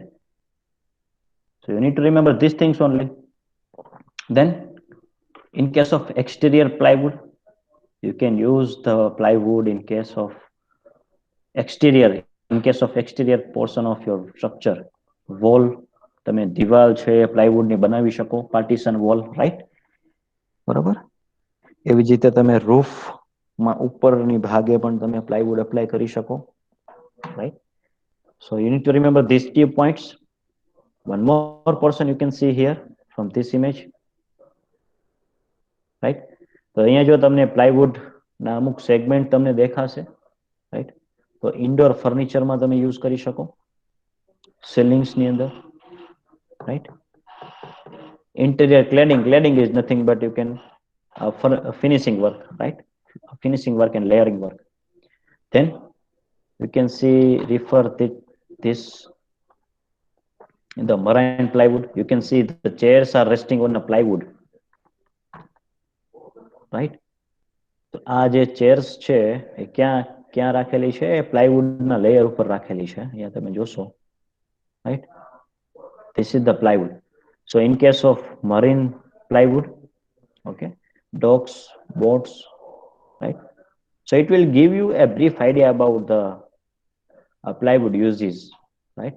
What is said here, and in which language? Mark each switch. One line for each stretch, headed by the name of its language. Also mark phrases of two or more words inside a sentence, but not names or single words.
English: So you need to remember these things only. Then in case of exterior plywood, you can use the plywood in case of exterior, in case of exterior portion of your structure, wall,
Gujarati: તમે દિવાલ છે પ્લાયવુડ ની બનાવી શકો,
English: partition wall, right,
Gujarati: બરાબર. એવી જ રીતે તમે રૂફ માં ઉપરની ભાગે પણ તમે પ્લાયવુડ એપ્લાય કરી શકો, રાઈટ.
English: So you need to remember these key points. One more portion you can see here from this image, right?
Gujarati: તો અહીંયા જો તમને પ્લાયવુડ ના અમુક સેગમેન્ટ તમને દેખાશે, રાઈટ. તો ઇન્ડોર ફર્નિચરમાં તમે યુઝ કરી શકો, ceilings ની અંદર,
English: right? Interior cladding is nothing but you can for finishing work, right? Finishing work and layering work. Then you can see refer this in the marine plywood. You can see the chairs are resting on the plywood, right?
Gujarati: તો આ જે ચેર્સ છે એ ક્યાં ક્યાં રાખેલી છે? પ્લાયવુડ ના લેયર ઉપર રાખેલી છે, અહીંયા તમે જોશો,
English: right? This is the plywood. So in case of marine plywood, okay, docks, boats, right? So it will give you a brief idea about the plywood uses, right?